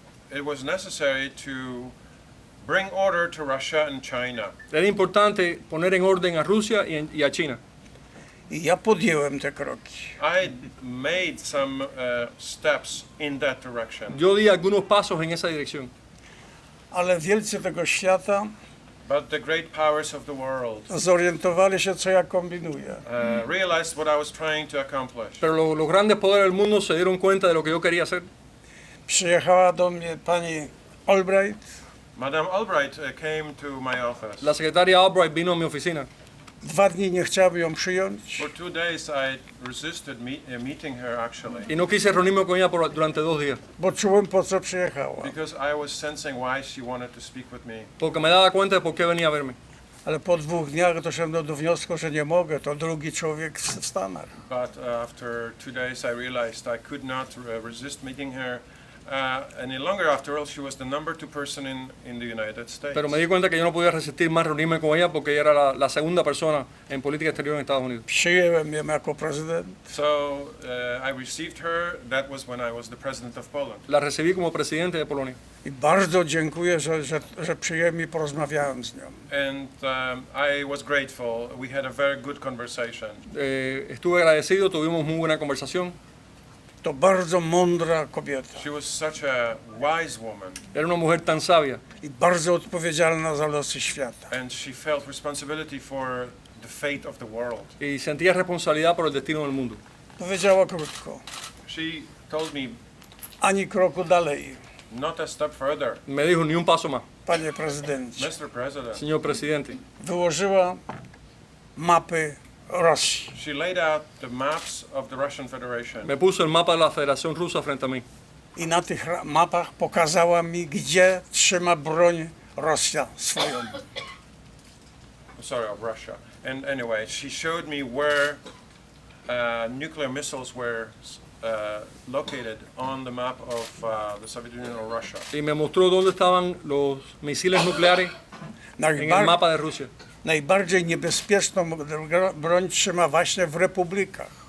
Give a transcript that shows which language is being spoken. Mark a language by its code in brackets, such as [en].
[en] It was necessary to bring order to Russia and China. [es] Era importante poner en orden a Rusia y a China. [pl] I ja podjęłem te kroki. [en] I made some steps in that direction. [es] Yo di algunos pasos en esa dirección. [pl] Ale wielcy tego świata [en] But the great powers of the world [pl] zorientowali się, co ja kombinuję. [en] realized what I was trying to accomplish. [es] Pero los grandes poderes del mundo se dieron cuenta de lo que yo quería hacer. [pl] Przyjechała do mnie pani Albright. [en] Madame Albright came to my office. [es] La secretaria Albright vino a mi oficina. [pl] 2 dni nie chciały ją przyjąć. [en] For 2 days I resisted meeting her actually. [es] Y no quise reunirme con ella durante 2 días. [pl] Bo czułem, po co przyjechała. [en] Because I was sensing why she wanted to speak with me. [es] Porque me daba cuenta de por qué venía a verme. [pl] Ale po 2 dniach doszedłem do wniosku, że nie mogę. To drugi człowiek w Stanach. [en] But after 2 days I realized I could not resist meeting her any longer. After all, she was the number 2 person in the United States. [es] Pero me di cuenta que yo no podía resistir más reunirme con ella porque ella era la segunda persona en política exterior en Estados Unidos. [pl] Przyjęłem ją jako prezydent. [en] So I received her. That was when I was the president of Poland. [es] La recibí como presidente de Polonia. [pl] I bardzo dziękuję, że przyjęłem i porozmawiałem z nią. [en] And I was grateful. We had a very good conversation. [es] Estuve agradecido, tuvimos muy buena conversación. [pl] To bardzo mądra kobieta. [en] She was such a wise woman. [es] Era una mujer tan sabia [pl] I bardzo odpowiedzialna za losy świata. [en] And she felt responsibility for the fate of the world. [es] y sentía responsabilidad por el destino del mundo. [pl] Powiedziała krótko. [en] She told me [pl] Ani kroku dalej, [en] not a step further. [es] Me dijo ni un paso más, [pl] panie prezydencie. [en] Mr. President. [es] señor presidente. [pl] Wyłożyła mapy Rosji. [en] She laid out the maps of the Russian Federation. [es] Me puso el mapa de la Federación Rusa frente a mí. [pl] I na tych mapach pokazała mi, gdzie trzyma broń Rosja swoją. [en] Sorry, of Russia. And anyway, she showed me where nuclear missiles were located on the map of the Soviet Union or Russia. [es] Y me mostró dónde estaban los misiles nucleares en el mapa de Rusia. [pl] Najbardziej niebezpieczną broń trzyma właśnie w republikach.